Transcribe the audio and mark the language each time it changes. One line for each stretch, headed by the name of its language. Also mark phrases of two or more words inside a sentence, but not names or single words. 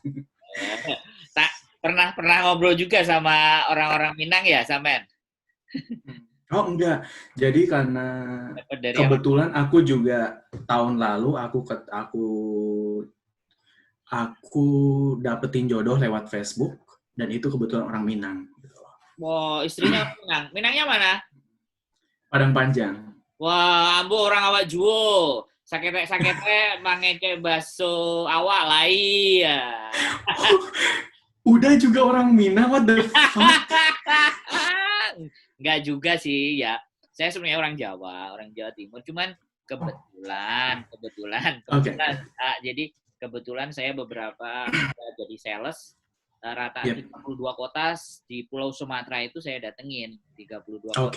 Indonesian: Pernah ngobrol juga sama orang-orang Minang ya, Samen? Oh enggak. Jadi karena kebetulan aku juga tahun lalu aku dapetin jodoh lewat Facebook. Dan itu kebetulan orang Minang. Wow, istrinya Minang. Minangnya mana? Padang Panjang.
Minangkabau: Wah, ambo orang awak juo. Sakete mangeke baso awak lai ya.
Indonesian: Udah juga orang Minang,
English: what the fuck?
Indonesian: Enggak juga sih, ya. Saya sebenarnya orang Jawa Timur. Cuman kebetulan. Jadi kebetulan saya beberapa jadi sales. Rata 32 kota di Pulau Sumatera itu saya datengin 32 kota.